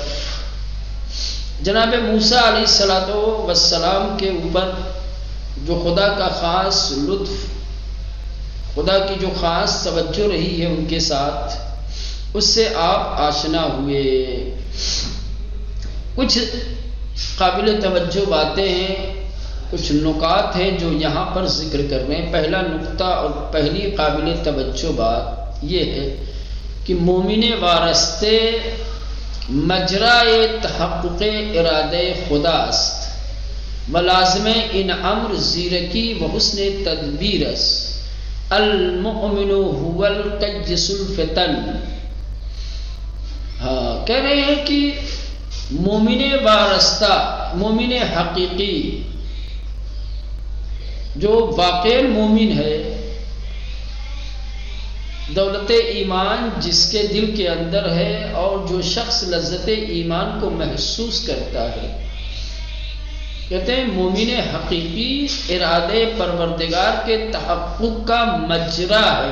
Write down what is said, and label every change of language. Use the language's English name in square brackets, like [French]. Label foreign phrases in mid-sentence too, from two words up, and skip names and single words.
[Urdu] جناب موسیٰ علیہ السلام کے اوپر جو خدا کا خاص لطف، خدا کی جو خاص توجہ رہی ہے ان کے ساتھ، اس سے آپ آشنا ہوئے۔ کچھ قابل توجہ باتیں ہیں، کچھ نکات ہیں جو یہاں پر ذکر کر رہے ہیں۔ پہلا نقطہ اور پہلی قابل توجہ بات یہ ہے کہ [Persian] مومن وارستے مجرائے تحقق ارادہ خدا است و لازم ان امر زیرکی و حسن تدبیر است [Arabic] المؤمن هو القیس الفتن۔ [Urdu] کہہ رہے ہیں کہ مومن وارستہ، مومن حقیقی، جو واقع مومن ہے، دولت ایمان جس کے دل کے اندر ہے، اور جو شخص لذت ایمان کو محسوس کرتا ہے، کہتے ہیں مومن حقیقی ارادے پروردگار کے تحقق کا مجرا ہے۔